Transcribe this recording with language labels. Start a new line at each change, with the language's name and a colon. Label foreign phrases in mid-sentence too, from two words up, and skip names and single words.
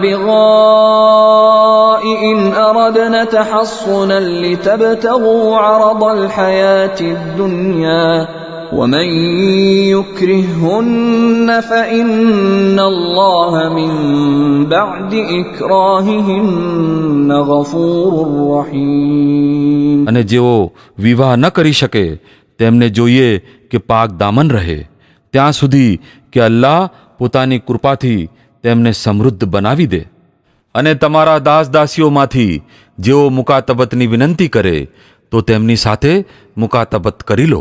Arabic: الْبِغَاءِ إِنْ أَرَدْنَ تَحَصُّنًا لِتَبْتَغُوا عَرَضَ الْحَيَاةِ الدُّنْيَا وَمَنْ يُكْرِههُّنَّ فَإِنَّ اللَّهَ مِنْ بَعْدِ إِكْرَاهِهِنَّ غَفُورٌ رَحِيمٌ.
Gujarati: અને જેઓ વિવાહ ન કરી શકે તેમને જોઈએ કે પાક દામન રહે ત્યાં સુધી કે અલ્લાહ પોતાની કૃપાથી તેમને સમૃદ્ધ બનાવી દે. અને તમારા દાસ દાસીઓમાંથી જેઓ મુકાતબતની વિનંતી કરે તો તેમની સાથે મુકાતબત કરી લો.